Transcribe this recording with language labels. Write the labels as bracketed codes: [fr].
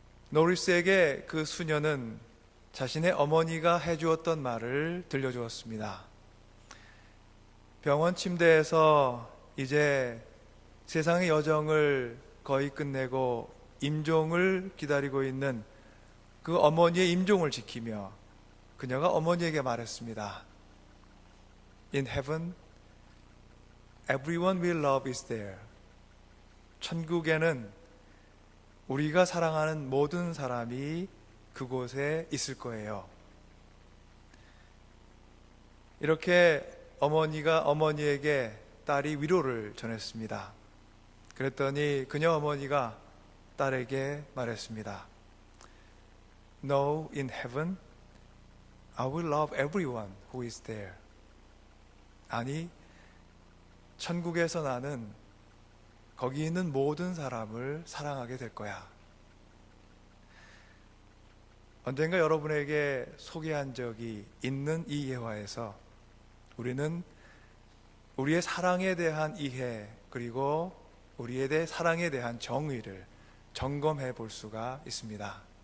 [ko] 노리스에게 그 수녀는 자신의 어머니가 해주었던 말을 들려주었습니다. 병원 침대에서 이제 세상의 여정을 거의 끝내고 임종을 기다리고 있는 그 어머니의 임종을 지키며 그녀가 어머니에게 말했습니다. [en] In heaven, everyone we love is there. [ko] 천국에는 우리가 사랑하는 모든 사람이 그곳에 있을 거예요. 이렇게 어머니가 어머니에게 딸이 위로를 전했습니다. 그랬더니 그녀 어머니가 딸에게 말했습니다. [en] No, in heaven, I will love everyone who is there. [ko] 아니, 천국에서 나는 거기 있는 모든 사람을 사랑하게 될 거야. 언젠가 여러분에게 소개한 적이 있는 이 예화에서 우리는 우리의 사랑에 대한 이해 그리고 우리에 대해 사랑에 대한 정의를 점검해 볼 수가 있습니다.